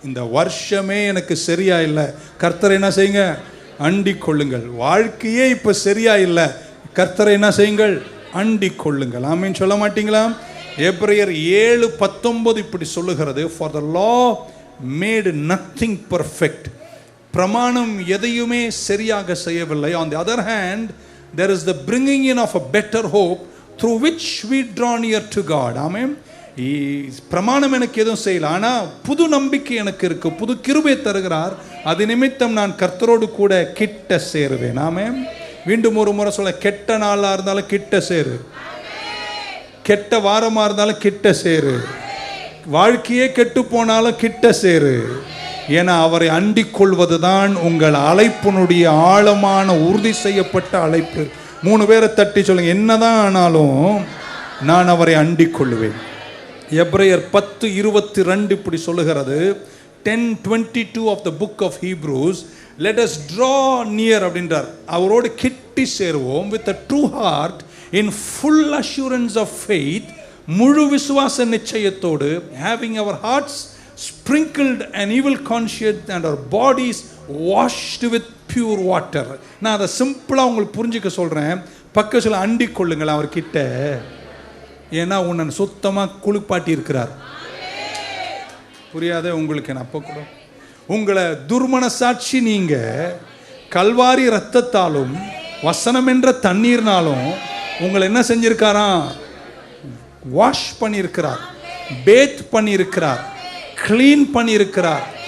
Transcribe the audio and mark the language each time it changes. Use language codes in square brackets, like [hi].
[ta] இந்த வருஷமே எனக்கு சரியா இல்லை, கர்த்தரை என்ன செய்யுங்க, அண்டிக் கொள்ளுங்கள். வாழ்க்கையே இப்ப சரியா இல்லை, கர்த்தரை என்ன செய்யுங்கள், அண்டிக் கொள்ளுங்கள். ஆமீன் சொல்ல மாட்டீங்களா? எபிரேயர் 7:19 இப்படி சொல்லுகிறது, [en] For the law made nothing perfect. [ta] பிரமாணம் எதையுமே சரியாக செய்யவில்லை. [en] On the other hand there is the bringing in of a better hope through which we draw near to God. [ta] ஆமென். பிரமாணம் எனக்கு எதுவும் செய்யல, ஆனா புது நம்பிக்கை எனக்கு இருக்கு, புது கிருபை தருகிறார், அது நிமித்தம் நான் கர்த்தரோடு கூட கிட்ட சேருவேன். ஆமென். மீண்டும் ஒரு முறை சொல்ல, கெட்ட நாளா இருந்தாலும் கிட்ட சேரு, கெட்ட வாரமா இருந்தாலும் கிட்ட சேரு, வாழ்க்கையே கெட்டு போனாலும் கிட்ட சேரு. ஏன்னா அவரை அண்டிக் கொள்வதுதான் உங்கள் அழைப்பினுடைய ஆழமான உறுதி செய்யப்பட்ட அழைப்பு. 3 பேரை தட்டி சொல்லுங்க, என்னதான் ஆனாலும் நான் அவரை அண்டிக் கொள்ளுவேன். எபிரேயர் 10:22 இப்படி சொல்லுகிறது, [en] 10:22 of the book of Hebrews, let us draw near [ta] அப்படின்றார். அவரோடு கிட்டி சேருவோம், [en] with a true heart in full assurance of faith, [ta] முழு விசுவாச நிச்சயத்தோடு, [en] having our hearts sprinkled an evil conscience and our bodies washed with pure water. [ta] நான் அதை சிம்பிளா உங்களுக்கு புரிஞ்சுக்க சொல்றேன். பக்கத்துல அண்டிக் கொள்ளுங்கள் அவர்கிட்ட, ஏன்னா உன்னை சுத்தமா குளிப்பாட்டி இருக்கிறார். புரியாத உங்களுக்கு அப்ப கூட உங்களை துர்மனசாட்சி நீங்க கல்வாரி ரத்தத்தாலும் வசனம் என்ற தண்ணீர்னாலும் உங்களை என்ன செஞ்சிருக்காராம், வாஷ் பண்ணியிருக்கிறார், பேத் பண்ணியிருக்கிறார், கிளீன் பண்ணியிருக்கிறார்.